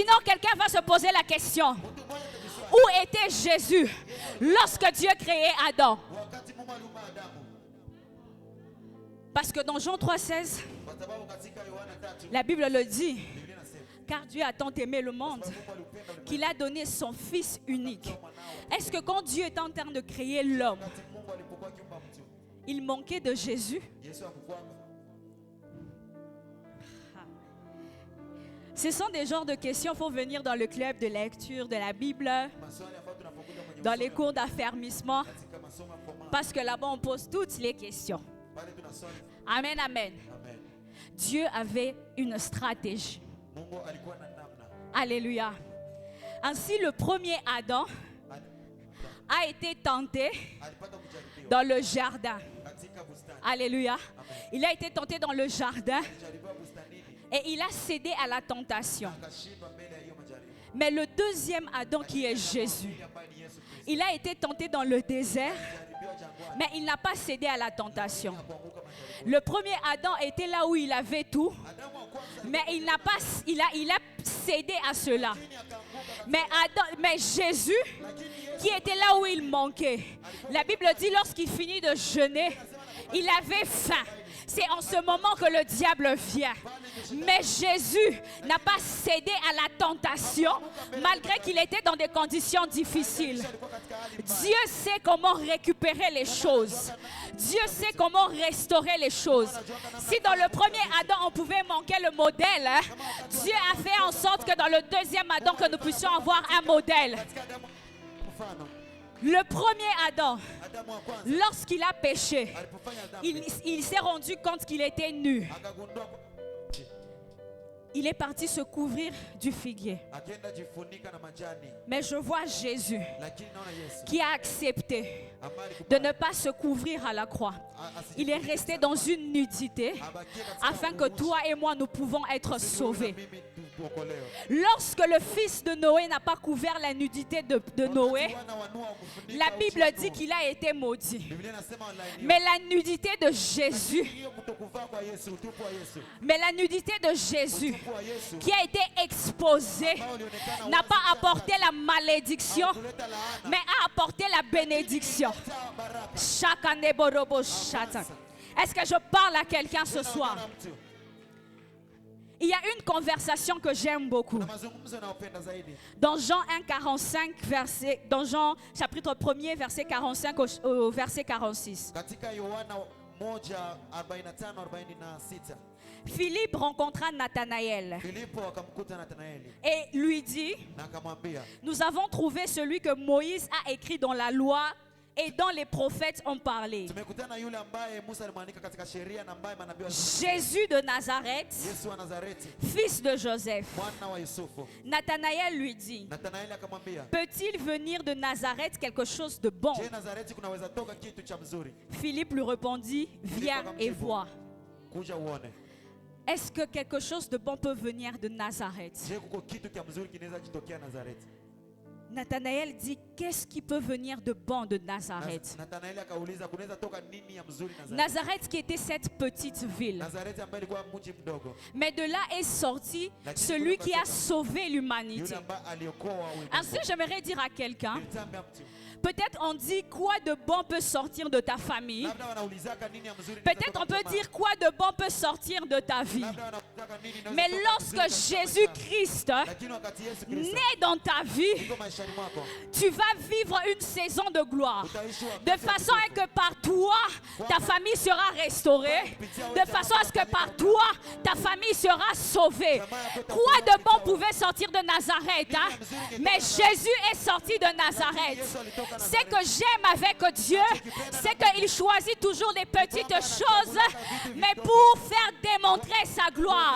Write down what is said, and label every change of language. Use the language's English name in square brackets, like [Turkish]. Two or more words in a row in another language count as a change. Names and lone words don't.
[French] Sinon, quelqu'un va se poser la question. Où était Jésus lorsque Dieu créait Adam? [Swahili] wakati Mungu aliumba Adamu. [French] Parce que dans Jean 3,16, [Swahili] Kwa sababu katika Yohana 3 [French] la Bible le dit, [Swahili] Biblia inasema [French] car Dieu a tant aimé le monde [Swahili] Mungu alipenda ulimwengu [French] qu'il a donné son Fils unique. Est-ce que quand Dieu est en train de créer l'homme, [Swahili] wakati Mungu alipokuwa akiumba mtu, [French] il manquait de Jésus? [Swahili] Yesu hakukwanga. [French] Ce sont des genres de questions, il faut venir dans le club de lecture de la Bible, [Swahili] Maswali ambayo tunapokuja kwenye [French] dans les [Swahili] masomo [French] cours d'affermissement, [Swahili] katika masomo ya formal, [French] parce que là-bas on pose toutes les questions. [Swahili] pale tunaswali. Amen, amen. Amen. [French] Dieu avait une stratégie. [Swahili] Mungu alikuwa na namna. [French] Alléluia. Ainsi, le premier Adam a été tenté [Swahili] Alipata kujaribiwa [French] dans le jardin. [Swahili] katika bustani. [French] Alléluia. Il a été tenté dans le jardin [Swahili] Alijaribiwa bustanini [French] et il a cédé à la tentation. [Swahili] akashindwa mbele ya hiyo majaribu. [French] Mais le deuxième Adam qui est Jésus, [Swahili] Yule ambaye ni Yesu Kristo [French] il a été tenté dans le désert, [Swahili] alijaribiwa jangwani [French] mais il n'a pas cédé à la tentation. [Swahili] kuanguka majaribu. [French] Le premier Adam était là où il avait tout, [Swahili] Adamu wa kwanza [French] mais il n'a pas, il a cédé à cela. [Swahili] akaanguka [French] Mais Jésus, [Swahili] lakini Yesu [French] qui était là où il manquait, la Bible dit lorsqu'il finit de jeûner, il avait faim. C'est en ce moment que le diable vient. Mais Jésus n'a pas cédé à la tentation, malgré qu'il était dans des conditions difficiles. [Swahili] alikuwa katika hali mbaya. [French] Dieu sait comment récupérer les choses. Dieu sait comment restaurer les choses. Si dans le premier Adam, on pouvait manquer le modèle, hein, Dieu a fait en sorte que dans le deuxième Adam, que nous puissions avoir un modèle. [Swahili] Katika Adamu mfano, [French] Le premier Adam, [Swahili] Adamu wa kwanza [French] lorsqu'il a péché, [Swahili] alipofanya dhambi [French] il s'est rendu compte qu'il était nu. [Swahili] akagundua [French] Il est parti se couvrir du figuier. [Swahili] akaenda jifunika na majani, [French] Mais je vois Jésus [Swahili] lakini naona Yesu [French] qui a accepté [Swahili] ambaye [French] de [Swahili] alikubali [French] ne pas se couvrir à la croix. [Swahili] asijifunike [French] Il est resté dans une nudité [Swahili] abakie katika [French] afin que [Swahili] uchi. [French] toi et moi nous pouvons être [Swahili] Sisi [French] sauvés. [Swahili] na mimi tuokolewe. [French] Lorsque le fils de Noé n'a pas couvert la nudité de Noé, [Swahili] Wakati wana wa Noa kufunika [French] la [Swahili] uchi [French] Bible [Swahili] wa [French] dit [Swahili] Noa. [French] qu'il a été maudit. [Swahili] Biblia inasema walaaniwa. [French] Mais la nudité de Jésus, [Swahili] Hiyo kutokuvaa kwa Yesu, utupu wa Yesu, [French] mais la nudité de Jésus [Swahili] utupu wa Yesu [French] qui a été exposée [Swahili] ambao ulionekana [French] n'a [Swahili] wazi [French] pas [Swahili] sana, [French] apporté la malédiction, [Swahili] kuleta laana, [French] mais a apporté la bénédiction. [Swahili] kuleta baraka. Chaka neborobo shata. [French] Est-ce que je parle à quelqu'un ce soir? [Swahili] Unaona mtu. [French] Il y a une conversation que j'aime beaucoup. [Swahili] Na mazungumzo nayopenda zaidi [French] Dans Jean 1,45, dans Jean chapitre 1er, verset 45 au verset 46. [Swahili] katika Yohana 1:45-46, [French] Philippe rencontra Nathanaël [Swahili] Filipo akamkuta Nathanaeli [French] et lui dit, [Swahili] na akamwambia, [French] nous avons trouvé celui que Moïse a écrit dans la loi et dont les prophètes ont parlé. [Swahili] tumekutana yule ambaye Musa alimwandika katika sheria na ambaye manabii walisema, [French] Jésus de Nazareth, [Swahili] Yesu wa Nazareti, [French] fils de Joseph. [Swahili] mwana wa Yusufu. [French] Nathanaël lui dit, [Swahili] Nathanaeli akamwambia, [French] peut-il venir de Nazareth quelque chose de bon? [Swahili] je, Nazareti kunaweza toka kitu cha mzuri? [French] Philippe lui répondit, viens et vois. [Swahili] Kuja uone. [French] Est-ce que quelque chose de bon peut venir de Nazareth? [Swahili] Je, kuko kitu cha mzuri kinaweza jitokea Nazareti? [French] Nathanaël dit, qu'est-ce qui peut venir de bon de Nazareth? [Swahili] Nathanaeli akauliza kunaweza toka nini ya mzuri Nazareti? [French] Nazareth qui était cette petite ville. [Swahili] Nazareti ambaye ilikuwa mji mdogo, [French] Mais de là est sorti celui qui a sauvé [Swahili] yule [French] l'humanité. [Swahili] ambaye aliokoa ulimwengu. [French] Ainsi, j'aimerais dire à quelqu'un, [Swahili] Nilitambia mtu. [French] peut-être on dit quoi de bon peut sortir de ta famille. [Swahili] Labda wanaulizaka nini ya mzuri [French] Peut-être [Swahili] inaweza [French] on peut [Swahili] toka [French] dire quoi de bon peut sortir de ta vie. [Swahili] Labda wanaulizaka nini inaweza [French] Mais [Swahili] toka [French] lorsque [Swahili] mzuri katika [French] Jésus-Christ [Swahili] maisha. Lakini wakati Yesu Kristo [French] naît dans ta vie, [Swahili] iko maishani mwako, [French] tu vas vivre une saison de gloire. [Swahili] utaishi wakati [French] De [Swahili] wa [French] façon à [Swahili] utukufu. [French] que par toi, ta famille sera restaurée. De façon à ce que par toi, ta famille sera sauvée. Quoi de bon pouvait sortir de Nazareth, hein? Mais Jésus est sorti de Nazareth. Ce que j'aime avec Dieu, c'est qu'il choisit toujours les petites choses, mais pour faire démontrer sa gloire.